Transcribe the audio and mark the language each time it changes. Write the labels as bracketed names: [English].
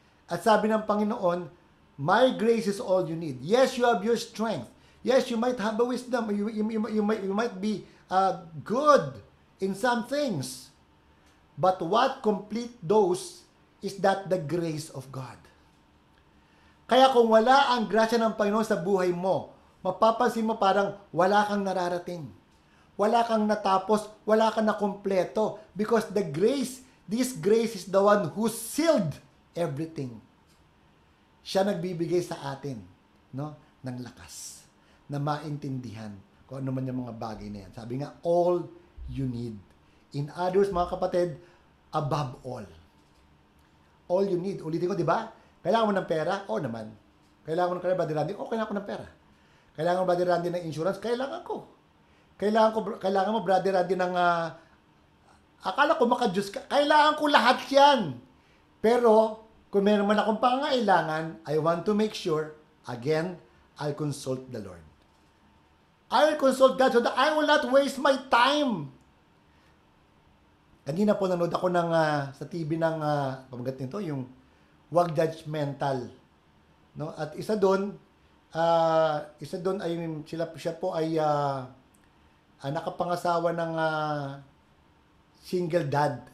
[Filipino] At sabi ng Panginoon, [English] my grace is all you need. Yes, you have your strength. Yes, you might have a wisdom. You might be good in some things. But what complete those is that the grace of God. [Filipino] Kaya kung wala ang grasya ng Panginoon sa buhay mo, mapapansin mo parang wala kang nararating. Wala kang natapos, wala kang nakumpleto. [English] Because this grace is the one who sealed everything. [Filipino] Siya nagbibigay sa atin, no, ng lakas na maintindihan kung ano man yung mga bagay na yan. Sabi nga, [English] all you need. In others, [Filipino] mga kapatid, [English] above all. All you need. [Filipino] Ulitin ko, di ba? Kailangan mo ng pera? Oo naman. Kailangan mo ng pera, Brother Randy? Oo, kailangan ko ng pera. Kailangan mo, Brother Randy, ng insurance? Kailangan ko. Kailangan mo, Brother Randy, ng akala ko maka-Diyos ka. Kailangan ko lahat yan. Pero, kung meron man akong pangangailangan, [English] I want to make sure, again, I'll consult the Lord. I will consult God so that I will not waste my time. [Filipino] Kanina po nanood ako sa TV ng pamagat nito, yung Huwag Judgmental. No? At isa doon ay siya po ay nakapangasawa ng single dad.